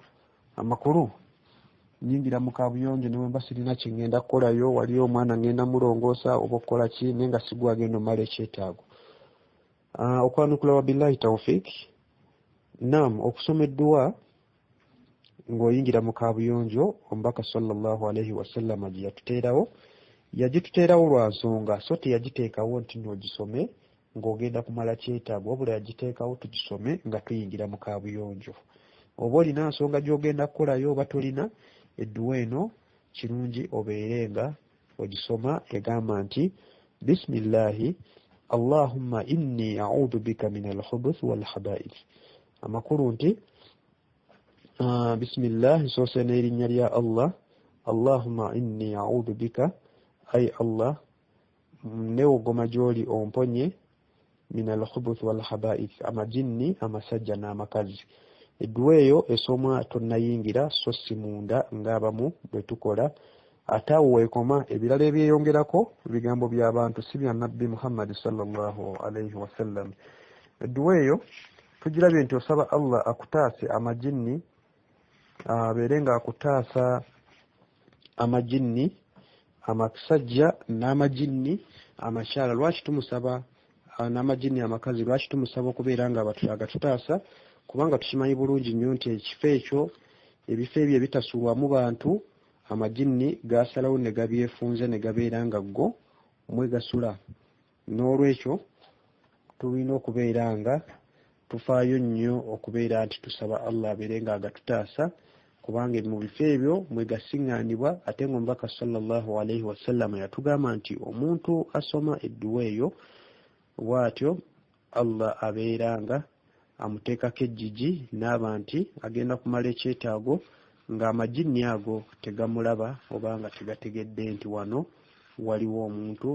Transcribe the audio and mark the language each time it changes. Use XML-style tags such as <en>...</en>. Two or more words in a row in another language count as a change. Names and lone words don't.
<lg>Amakulu nnyingira mu kaabuyonjo ne bwe mba sirina kye ŋŋenda kukolayo, waliyo omwana ŋŋenda mulongoosa oba okukola ki naye nga sigwa agenda omala ekyetaago. Okwanukula</lg> <ar>وبالله التوفيق.</ar> <lg>Naam, okusoma eduwa ng'oyingira mu kaabuyonjo omubaka</lg> <ar>صلى الله عليه وسلم</ar> <lg>gye yatuteerawo, yagituteerawo lwa nsonga, so teyagiteekawo nti n'ogisome ng'ogenda kumala kyetaago, wabula yagiteekawo tugisome nga tuyingira mu kaabuyonjo. Oba olina nsonga gy'ogenda kukolayo oba tolina, eduwa eno kirungi obeere nga ogisoma egamba nti</lg> <ar>بسم الله اللهم إني أعوذ بك من الخبث والخبائث.</ar> <lg>Amakulu nti bisimillahi nsoose n'erinnya lya Allah,</lg> <ar>اللهم إني أعوذ بك,</ar> <lg>ay Allah newogoma gy'oli omponye,</lg> <ar>من الخبث والخبائث,</ar> <lg>amajinni amasajja n'amakazi. Eduwa eyo esomwa tonnayingira so si munda ng'abamu bwe tukola, ate awo weekoma ebirala ebyeyongerako bigambo by'abantu si bya nabbi Muhammad</lg> <ar>صلى الله عليه وسلم.</ar> <lg>Eduwa eyo tugirabye nti osaba Allah akutaase amajinni, abeere nga akutaasa amajinni amasajja n'amajinni amakyaala. Lwaki tumusaba n'amajinni amakazi, lwaki tumusaba okubeera nga agatutaasa? Kubanga tukimanyi bulungi nnyo nti ebifo ebyo ebitasulwamu bantu, amajinni gasalawo ne gabyefunze ne gabeera nga go mwegasula. N'olwekyo tulina okubeera nga tufaayo nnyo okubeera nti tusaba Allah abeere nga agatutaasa, kubanga mu bifo ebyo mwegasiŋŋaanibwa. Ate ng'omubaka</lg> <ar>صلى الله عليه وسلم</ar> <lg>yatugamba nti omuntu asoma eduwa eyo bw'atyo Allah abeera nga amuteekako ejjigi n'aba nti agenda kumala ekyetaago ng'amajinni ago tegamulaba oba nga tegategedde nti wano waliwo omuntu.</lg>